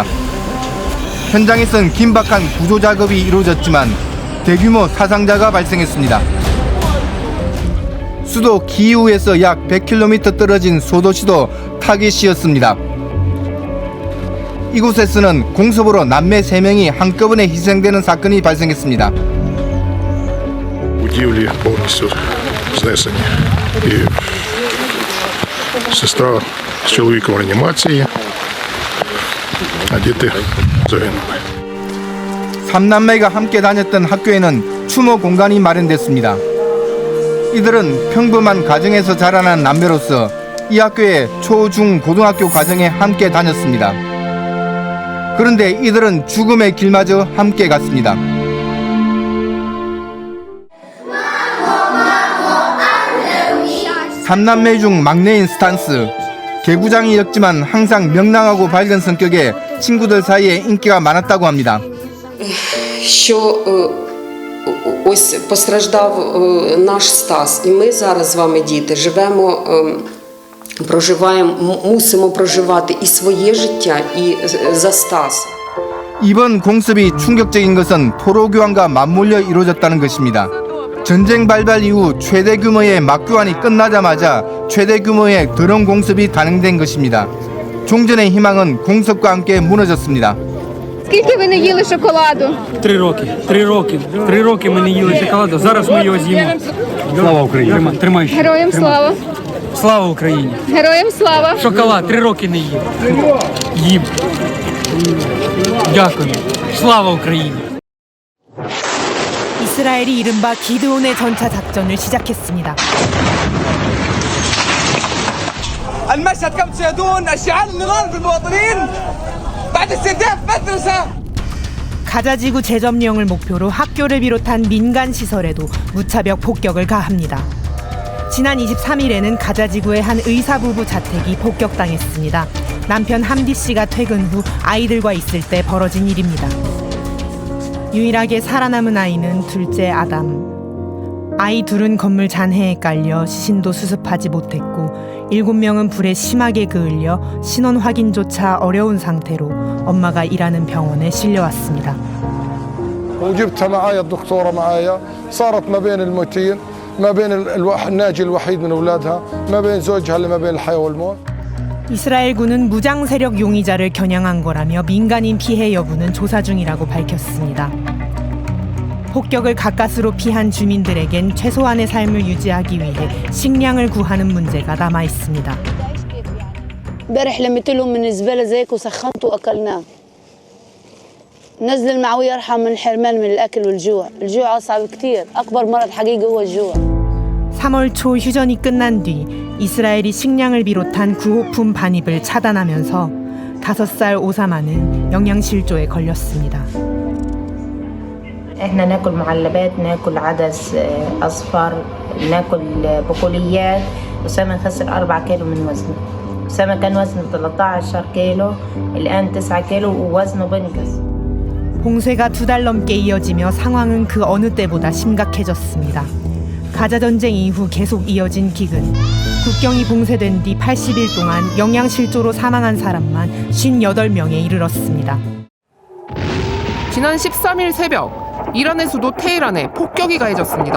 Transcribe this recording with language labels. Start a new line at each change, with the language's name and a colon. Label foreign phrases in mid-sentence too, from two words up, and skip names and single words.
Korean: 현장에선 긴박한 구조 작업이 이루어졌지만 대규모 사상자가 발생했습니다. 수도 키이우에서 약 100km 떨어진 소도시도 타깃이었습니다. 이곳에서는 공습으로 남매 3명이 한꺼번에 희생되는 사건이 발생했습니다.
Ukrainian: Будівлі повністю знесені. І сестра з чоловіком в реанімації, а діти загинули.
Korean: 3남매가 함께 다녔던 학교에는 추모 공간이 마련됐습니다. 이들은 평범한 가정에서 자라난 남매로서 이 학교에 초, 중, 고등학교 과정에 함께 다녔습니다. 그런데 이들은 죽음의 길마저 함께 갔습니다. 삼남매 중 막내인 스탄스. 개구장이었지만 항상 명랑하고 밝은 성격에 친구들 사이에 인기가 많았다고 합니다.
Ukrainian: Що ось постраждав наш Стас, і ми зараз з вами, діти, живемо, проживаємо, мусимо проживати і своє життя, і за Стаса.
Korean: 이번 공습이 충격적인 것은 포로 교환과 맞물려 이루어졌다는 것입니다. 전쟁 발발 이후 최대 규모의 막교환이 끝나자마자 최대 규모의 드론 공습이 단행된 것입니다. 종전의 희망은 공습과 함께 무너졌습니다.
Ukrainian: Скільки ви не їли шоколаду? 3 роки. 3 роки. 3 роки ми не їли шоколаду. Зараз ми його з'їмо. Слава Україні. Тримай. Героям слава. Слава Україні. Героям слава. Шоколад 3 роки не їв. Їм. Дякую. Слава Україні.
Korean: 이스라엘이 이른바 기드온의 전차 작전을 시작했습니다.
Arabic: المشهد كم تشاهدون اشعال النيران في المواطنين بعد استهداف مدرسة.
Korean: 가자지구 재점령을 목표로 학교를 비롯한 민간 시설에도 무차별 폭격을 가합니다. 지난 23일에는 가자지구의 한 의사 부부 자택이 폭격당했습니다. 남편 함디 씨가 퇴근 후 아이들과 있을 때 벌어진 일입니다. 유일하게 살아남은 아이는 둘째 아담. 아이 둘은 건물 잔해에 깔려 시신도 수습하지 못했고 7명은 불에 심하게 그을려 신원 확인조차 어려운 상태로 엄마가 일하는 병원에 실려왔습니다.
Arabic: وجبتها معايا الدكتورة معايا صارت ما بين الموتين ما بين الناجي الوحيد من أولادها ما بين زوجها ما بين الحياة والموت.
Korean: 이스라엘군은 무장 세력 용의자를 겨냥한 거라며 민간인 피해 여부는 조사 중이라고 밝혔습니다. 폭격을 가까스로 피한 주민들에겐 최소한의 삶을 유지하기 위해 식량을 구하는 문제가 남아 있습니다.
Arabic: امبارح لميت لهم من الزباله زيك وسخنت واكلناه. نزل المعويه ارحم من الحرمان من الاكل والجوع، الجوع اصعب كتير، اكبر مرض حقيقي هو الجوع.
Korean: 3월 초 휴전이 끝난 뒤 이스라엘이 식량을 비롯한 구호품 반입을 차단하면서 5살 오사마는 영양실조에 걸렸습니다.
Arabic: احنا ناكل معلبات، ناكل عدس اصفر، ناكل بقوليات. أسامة خسر 4 كيلو من وزنه. أسامة كان وزنه 13 كيلو، الآن 9 كيلو ووزنه بنقص.
Korean: 봉쇄가 2달 넘게 이어지며 상황은 그 어느 때보다 심각해졌습니다. 가자 전쟁 이후 계속 이어진 기근. 국경이 봉쇄된 뒤 80일 동안 영양실조로 사망한 사람만 58명에 이르렀습니다. 지난 13일 새벽 이란의 수도 테헤란에 폭격이 가해졌습니다.